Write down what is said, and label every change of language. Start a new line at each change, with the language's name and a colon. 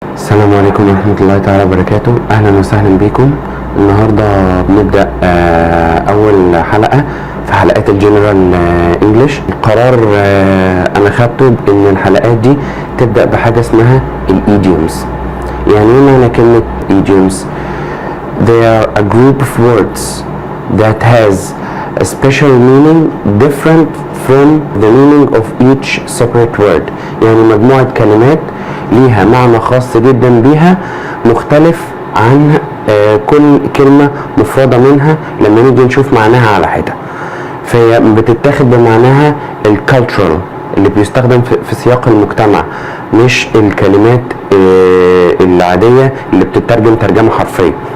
Arabic: السلام عليكم ورحمة الله تعالى وبركاته. أهلا وسهلا بكم. النهاردة بنبدأ أول حلقة في حلقات الجنرال انجلش. القرار أنا خدته إن الحلقات دي تبدأ بحاجة اسمها الإيديومز. يعني إيه معنى كلمة
English: Idioms؟ They are a group of words that has a special meaning different from the meaning of each separate word.
Arabic: يعني مجموعة كلمات ليها معنى خاص جدا بيها مختلف عن كل كلمة مفردة منها لما نيجي نشوف معناها على حدة. فهي بتتاخد بمعناها الكالتشرال اللي بيستخدم في سياق المجتمع، مش الكلمات العادية اللي بتترجم ترجمة حرفية.